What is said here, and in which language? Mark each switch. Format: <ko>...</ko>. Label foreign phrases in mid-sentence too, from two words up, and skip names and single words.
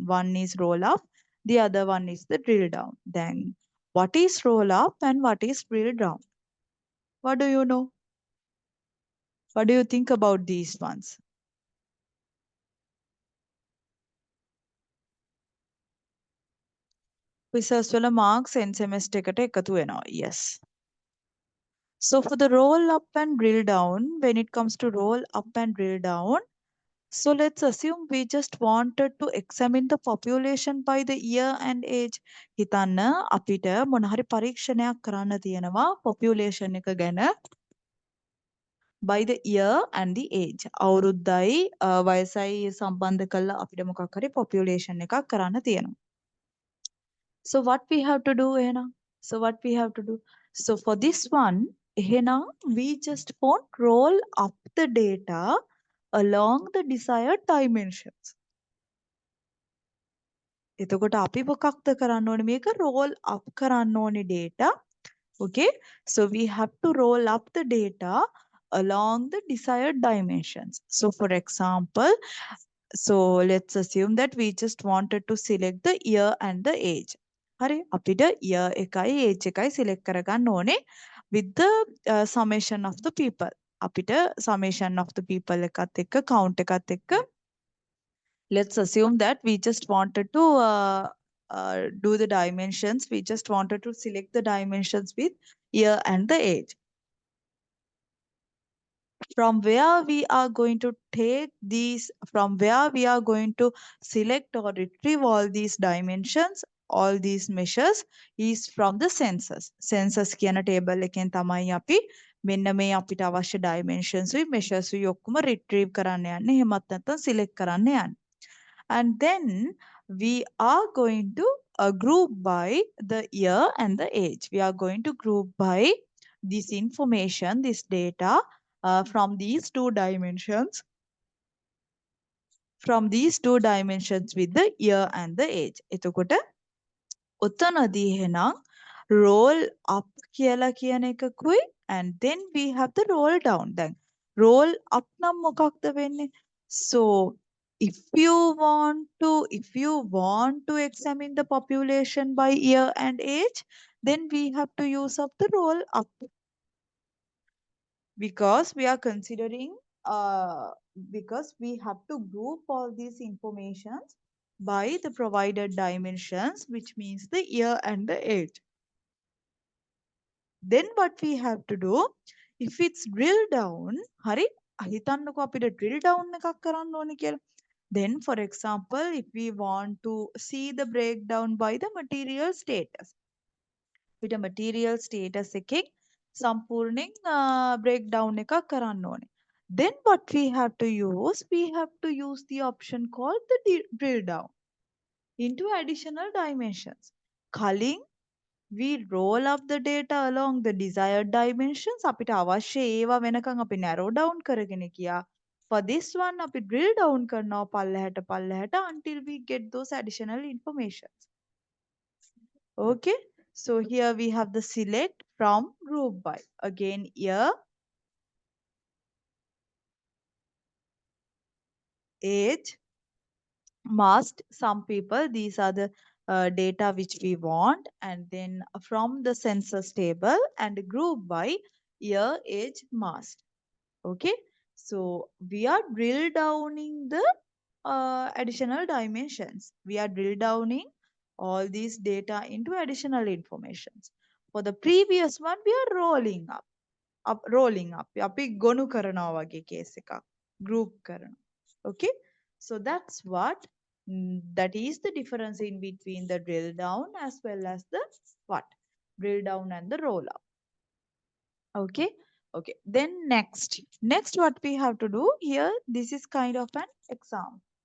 <en>One is roll up, the other one is the drill down. Then what is roll up and what is drill down? What do you know? What do you think about these ones?</en> <si>Quizzes වල</si> <en>marks end semester</en> <si>එකට එකතු වෙනවා.</si> <en>Yes. So for the roll up and drill down, when it comes to roll up and drill down, so let's assume we just wanted to examine the population by the year and age.</en> <si>හිතන්න අපිට මොන හරි පරීක්ෂණයක් කරන්න තියෙනවා population එක ගැන</si> <en>by the year and the age.</en> <si>අවුරුද්දයි වයසයි සම්බන්ධ කරලා අපිට මොකක් හරි population එකක් කරන්න තියෙනවා.</si> <en>So what we have to do, Ehna? So what we have to do? So for this one, Ehna, we just won't roll up the data along the desired dimensions.</en> <si>එතකොට අපි මොකක්ද කරන්න ඕනේ? මේක</si> <en>roll up</en> <si>කරන්න ඕනේ data.</si> <en>Okay, so we have to roll up the data along the desired dimensions. So for example, so let's assume that we just wanted to select the year and the age.</en> <si>හරි අපිට year එකයි age එකයි select කරගන්න ඕනේ</si> <en>with the summation of the people. අපිට summation of the people</en> <si>එකත් එක්ක</si> <en>count</en> <si>එකත් එක්ක</si> <en>let's assume that we just wanted to do the dimensions. We just wanted to select the dimensions with year and the age. From where we are going to take these, from where we are going to select or retrieve all these dimensions, all these measures is from the census.</en> <si>Census කියන table එකෙන් තමයි අපි මෙන්න මේ අපිට අවශ්‍ය dimensions උයි measures උයි ඔක්කොම retrieve කරන්න යන්නේ. එහෙමත් නැත්නම් select කරන්න යන්නේ.</si> <en>And then we are going to group by the year and the age. We are going to group by this information, this data from these two dimensions. From these two dimensions with the year and the age.</en> <si>එතකොට ඔතනදී එහෙනම්</si> <en>roll up</en> <si>කියලා කියන එකකුයි</si> <en>and then we have the roll down.</en> <si>දැන් roll up නම් මොකක්ද වෙන්නේ?</si> <en>So if you want to examine the population by year and age, then we have to use up the roll up. Because we are considering because we have to group all these informations by the provided dimensions, which means the year and the age. Then what we have to do, if it's drill down,</en> <si>hari හිතන්නකෝ අපිට</si> <en>drill down</en> <si>එකක් කරන්න ඕනේ කියලා.</si> <en>Then for example, if we want to see the breakdown by the material status, අපිට material status</en> <si>එකෙන් සම්පූර්ණයෙන්</si> <en>breakdown</en> <si>එකක් කරන්න ඕනේ.</si> <en>Then what we have to use? We have to use the option called the drill down into additional dimensions. Culling, we roll up the data along the desired dimensions.</en> <si>අපිට අවශ්‍ය ඒවා වෙනකන් අපි</si> <en>narrow down</en> <si>කරගෙන ගියා.</si> <en>For this one, අපි drill down</en> <si>කරනවා පල්ලෙහාට</si> <en>until we get those additional informations. Okay. So here we have the select from group by. Again here, age, must, some people, these are the data which we want, and then from the census table and group by year, age, must. Okay, so we are drill downing the additional dimensions. We are drill downing all these data into additional informations. For the previous one, we are rolling up, rolling up.</en> <si>අපි ගොනු කරනවා වගේ case එකක්. Group කරනවා.</si> <en>Okay, so that's what that is the difference in between the drill down as well as the what? Drill down and the roll up. Okay. Okay. Then next what we have to do here, this is kind of an exam.</en>